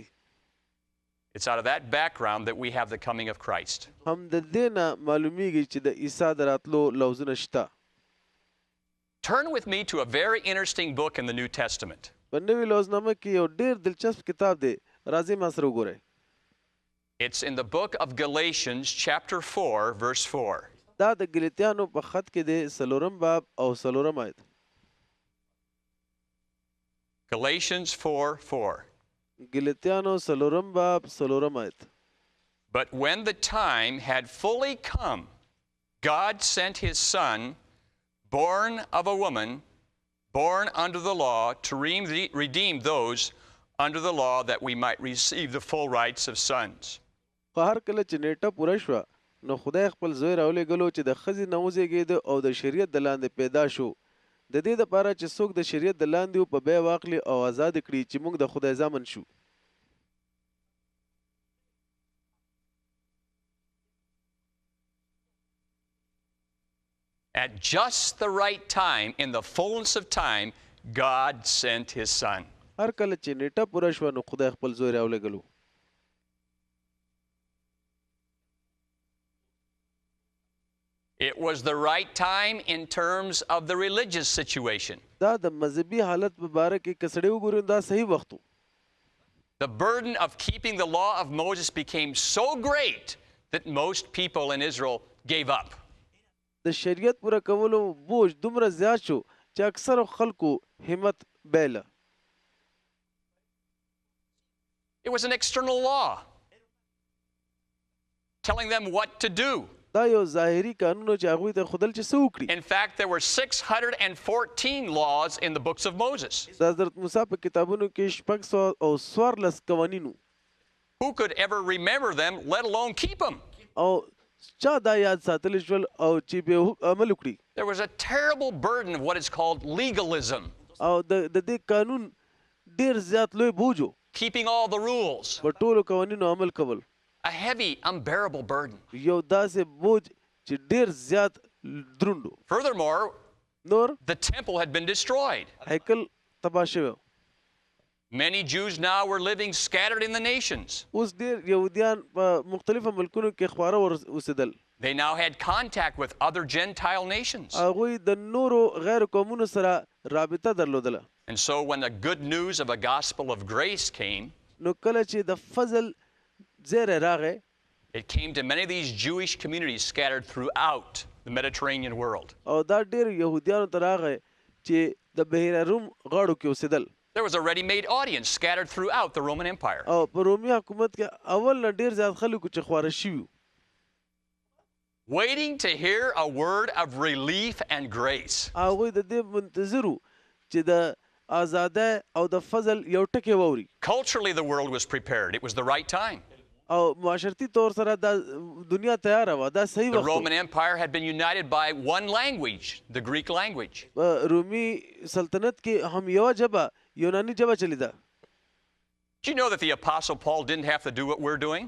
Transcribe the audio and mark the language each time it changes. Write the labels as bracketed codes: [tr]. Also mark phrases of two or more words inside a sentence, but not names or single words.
[en] It's out of that background that we have the coming of Christ. [ps] هم د دې نه معلومیږي چې د عیسی د راتلو لوظونه شته. [en] Turn with me to a very interesting book in the New Testament. [ps] په نوي لوظنامه کې یو ډېر دلچسپ کتاب دی. راځئ ما سره وګورئ. [en] It's in the book of Galatians, chapter 4, verse 4. [ps] دا د ګلیتیانو په خط کې دی 4 باب او 4 آیت. [en] Galatians 4:4. [ps] ګلیتیانو 4 باب 4 آیت. [en] But when the time had fully come, God sent his Son, born of a woman, born under the law, to redeem those under the law, that we might receive the full rights of sons. [ps] خو هر کله چې نیټه پوره شوه نو خدای خپل زوی راولېږلو چې د ښځې نه وزېږېده او د شریعت د لاندې پیدا شو، د دې دپاره چې څوک د شریعت د لاندې و په بیه واخلي او آزاد کړي چې موږ د خدای زامن شو. [en] At just the right time, in the fullness of time, God sent his Son. [ps] هر کله چې نیټه پوره شوه نو خدای خپل زوی راولېږلو. [en] It was the right time in terms of the religious situation. [ps] دا د مذهبي حالت په باره کې که سړی وګورو دا صحیح وخت و. [en] The burden of keeping the law of Moses became so great that most people in Israel gave up. [ps] د شریعت پوره کولو بوج دومره زیات شو چې اکثرو خلکو همت بایله. [en] It was an external law telling them what to do. [ps] دا یو ظاهري قانون چې هغوی ته ښودل چې څه وکړي. [en] In fact, there were 614 laws in the books of Moses. [ps] د حضرت موسی په کتابونو کې 614 قوانین وو. [en] Who could ever remember them, let alone keep them? [ps] او چا دا یاد ساتلی شول او چې به عمل وکړي. [en] There was a terrible burden of what is called legalism. [ps] او د دې قانون ډیر زیات لوی بوج و. [en] Keeping all the rules. [ps] په ټولو قوانینو عمل کول. [en] A heavy, unbearable burden. [ps] یو داسې بوج چې ډیر زیات دروند و. [en] Furthermore, [ps] نور [en] the temple had been destroyed. [ps] هیکل تباه شوی. [en] Many Jews now were living scattered in the nations. [ps] اوس ډیر یهودیان په مختلفو ملکونو کې خپاره اوسېدل. [en] They now had contact with other Gentile nations. [ps] هغوی د نورو غیر قومونو سره رابطه درلودله. [en] And so when the good news of a gospel of grace came, [ps] نو کله چې د فضل زیری راغی، [en] it came to many of these Jewish communities scattered throughout the Mediterranean world. [ps] او دا ډیر یهودیانو ته راغی چې د بحیره روم غاړو کې اوسېدل. [en] There was a ready-made audience scattered throughout the Roman Empire. [ps] او په رومي حکومت کې اول نه ډیر زیات خلکو چې خواره شوي، [en] waiting to hear a word of relief and grace. [ps] هغوی د دې منتظر وو چې د آزادۍ او د فضل یو ټکی واوري. [en] Culturally, the world was prepared. It was the right time. [ps] او معاشرتي طور سره دا دنیا تیاره وه، دا صحیح [en] The [ps] وخت و. [en] Roman Empire had been united by one language, the Greek language. [ps] په رومي سلطنت کې هم یوه ژبه یوناني ژبه چلیده. [en] Do you know that the Apostle Paul didn't have to do what we're doing?